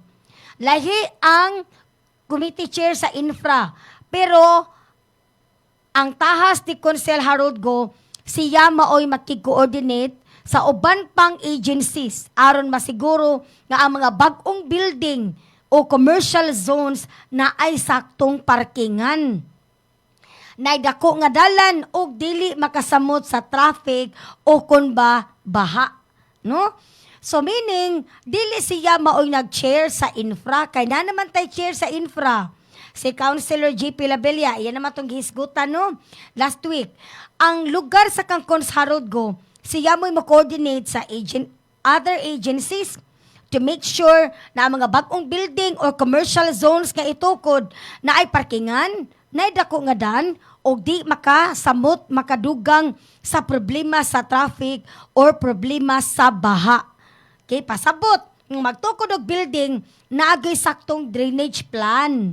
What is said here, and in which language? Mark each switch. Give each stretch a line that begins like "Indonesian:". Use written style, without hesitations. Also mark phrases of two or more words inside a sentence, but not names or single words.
Cebuano: Lahi ang
English: committee chair
Cebuano: sa infra, pero ang tahas ni Consel Harold Go, siya maoy makig-coordinate sa uban pang agencies aron masiguro nga ang mga bag-ong building o
English: commercial zones
Cebuano: na ay saktong parkingan. Naidako nga dalan og dili makasamot sa traffic o kun ba baha, no? So meaning, dili siya maoy nag-chair sa infra.
Filipino: Kaya na naman tayo chair sa infra.
Cebuano: Si Councilor J.P. Labella, yan naman itong gihisgutan, no? Last week. Ang lugar sa Kangkons Harold Go, siya mo'y mag-coordinate sa
English: other agencies to make sure
Cebuano: na ang mga bagong building or
English: commercial zones
Cebuano: nga itukod na ay parkingan, na dako nga dan, o di makasamot, makadugang sa problema sa traffic or problema sa baha. Okay, pasabot, ng magtukod og building, naagay saktong drainage plan.